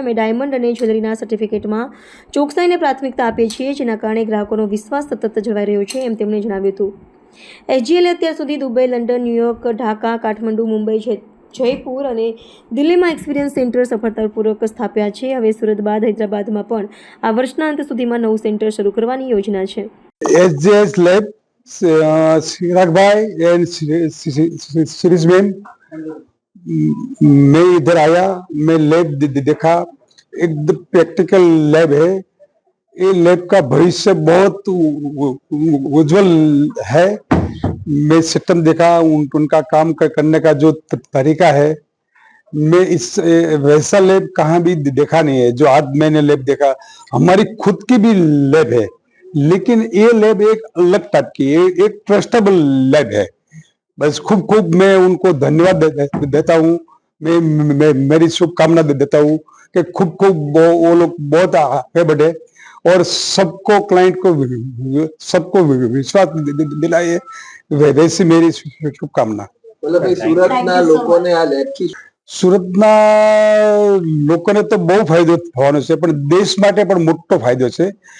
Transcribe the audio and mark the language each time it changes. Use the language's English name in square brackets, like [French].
[Gujarati] અમે ડાયમંડ અને જ્વેલરીના સર્ટિફિકેટમાં ચોકસાઈને પ્રાથમિકતા આપીએ છીએ, જેના કારણે ગ્રાહકોનો વિશ્વાસ સતત જળવાઈ રહ્યો છે, એમ તેમણે જણાવ્યું હતું. એસજીએલે અત્યાર સુધી Dubai, London, New York, Dhaka, Kathmandu, Mumbai, Jaipur અને દિલ્હીમાં એક્સપિરિયન્સ સેન્ટર સફળતાપૂર્વક સ્થાપ્યા છે. હવે સુરત બાદ હૈદરાબાદમાં પણ આ વર્ષના અંત સુધીમાં નવું સેન્ટર શરૂ કરવાની યોજના છે. [Hindi] SJS Lab, चिराग भाई एंड सीरीज मैन, मैं इधर आया, मैं लैब देखा, एकदम प्रैक्टिकल लैब है. ये लैब का भविष्य बहुत उज्जवल है. मैं सिस्टम देखा, उनका काम करने का जो तरीका है, मैं इस वैसा लैब कहाँ भी देखा नहीं है जो आज मैंने लैब देखा. हमारी खुद की भी लैब है, लेकिन ये लैब एक अलग टाइप की है, एक ट्रस्टेबल लैब है. बस खूब खूब मैं उनको धन्यवाद देता हूँ. मैं मेरी शुभकामना देता हूँ कि खूब खूब वो लोग बहुत आगे बढ़े और सबको क्लाइंट को सबको विश्वास दिलाए. वैसी मेरी शुभकामना. मतलब भाई [Gujarati] સુરતના લોકોને આ લેબથી સુરતના લોકોને તો બહુ ફાયદો થવાનો છે, પણ દેશ માટે પણ મોટો ફાયદો છે.